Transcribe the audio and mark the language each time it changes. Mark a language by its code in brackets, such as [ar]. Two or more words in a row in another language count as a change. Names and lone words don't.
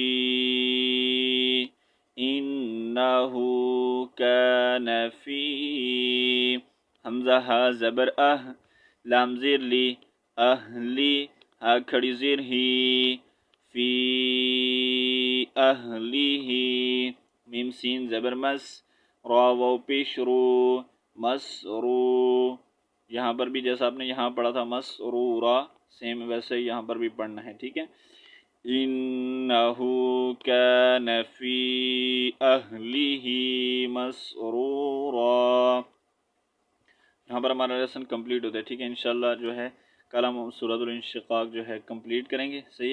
[ar] انہو کان فی، [ur] حمزہ ہا زبر لام زیر لی، اہلی، ہا کھڑی زیر ہی، [ar] فی اہلیہ، [ur] میم سین زبر مس، را واو پیش رو، [ar] مسرو، [ur] یہاں پر بھی جیسا آپ نے یہاں پڑھا تھا مسرورا، سیم ویسے ہی یہاں پر بھی پڑھنا ہے، ٹھیک ہے۔ [ar] انہو کان فی اہلہ مسرورا، [ur] یہاں پر ہمارا [en] lesson complete [ur] ہوتا ہے، ٹھیک ہے، انشاءاللہ جو ہے کل ہم سورۃ الانشقاق جو ہے کمپلیٹ کریں گے، صحیح ہے۔